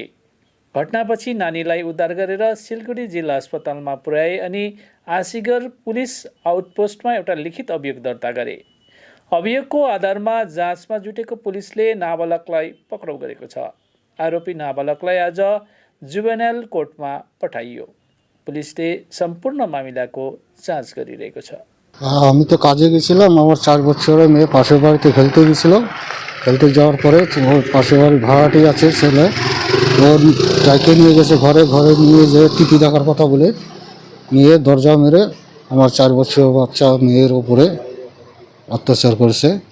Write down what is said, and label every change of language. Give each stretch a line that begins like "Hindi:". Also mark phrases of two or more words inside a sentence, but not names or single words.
Nepali: घटनापछि नानीलाई उद्धार गरेर सिलगढी जिल्ला अस्पतालमा पुर्याए अनि आसीगर
English: police outpost
Nepali: एउटा लिखित अभियोग दर्ता गरे। अभियोगको आधारमा जाँचमा जुटेको पुलिसले नाबालकलाई पक्राउ गरेको छ। आरोपी नाबालकलाई आज
English: juvenile court
Nepali: पठाइयो। पुलिसले सम्पूर्ण मामिलाको जाँच गरिरहेको छ।
Bangla: আমি তো কাজে গেছিলাম, আমার 4 বছরের মেয়ে পাশের বাড়িতে খেলতে গেছিল। খেলতে যাওয়ার পরে ওর পাশের বাড়ির ভাড়াটি আছে ছেলে, ওর যাকে নিয়ে গেছে ঘরে নিয়ে যেয়ে টিভি দেখার কথা বলে নিয়ে দরজা মেরে আমার 4 বছরের বাচ্চা মেয়ের ওপরে অত্যাচার করেছে।